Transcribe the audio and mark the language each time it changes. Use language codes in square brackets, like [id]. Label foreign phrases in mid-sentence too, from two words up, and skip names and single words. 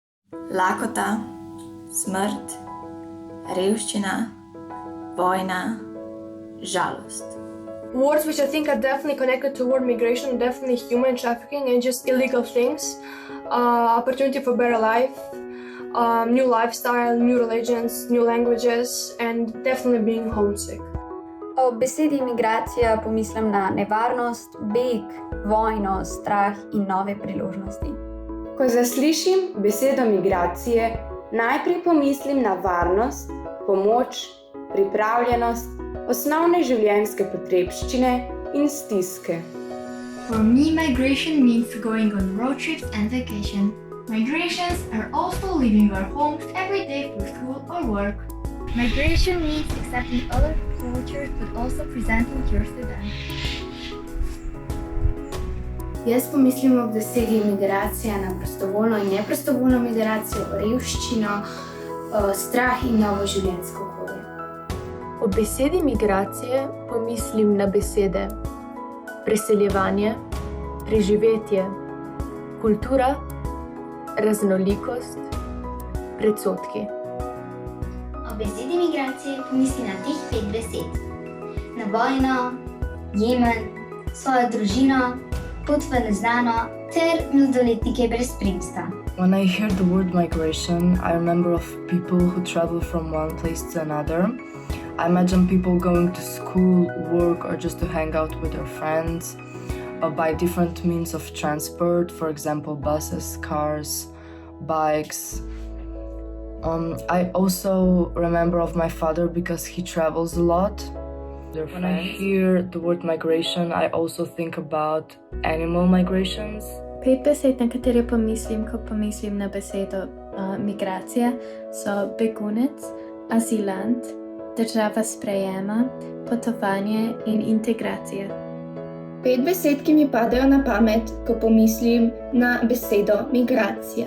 [sl] Lakota, smrt, revščina, vojna, žalost. [en] Words which I think are definitely connected to word migration, definitely human trafficking and just illegal things, opportunity for better life, new lifestyle, new religions, new languages, and definitely being homesick. [sl] Ob besedi migracija pomislim na nevarnost, beg, vojno, strah in nove priložnosti. Ko zaslišim besedo migracije, najprej pomislim na varnost, pomoč, pripravljenost, osnovne življenjske potrebščine in stiske. [en] For me, migration means going on road trips and vacation. Migrations are also leaving our homes every day for school or work. Migration means accepting other cultures but also presenting yours to them. [sl] Jaz pomislim ob besedi migracija na prostovoljno in neprostovoljno migracijo, revščino, strah in novo življenjsko okolje. Ob besedi migracije pomislim na besede preseljevanje, preživetje, kultura, raznolikost, predsodki. Ob besedi migracije pomislim na teh 5 besed. Na vojno, Jemen, svojo družino, pot v neznano ter mladoletnike brez spremstva. [en] When I hear the word migration, I remember of people who travel from one place to another. I imagine people going to school, work, or just to hang out with their friends, by different means of transport, for example, buses, cars, bikes. I also remember of my father because he travels a lot. When I hear the word migration, I also think about animal migrations. [sl] 5 besed, na katere pomislim, ko pomislim na besedo migracija, so begunec, azilant, država sprejema, potovanje in integracija. 5 besed, ki mi padejo na pamet, ko pomislim na besedo migracija.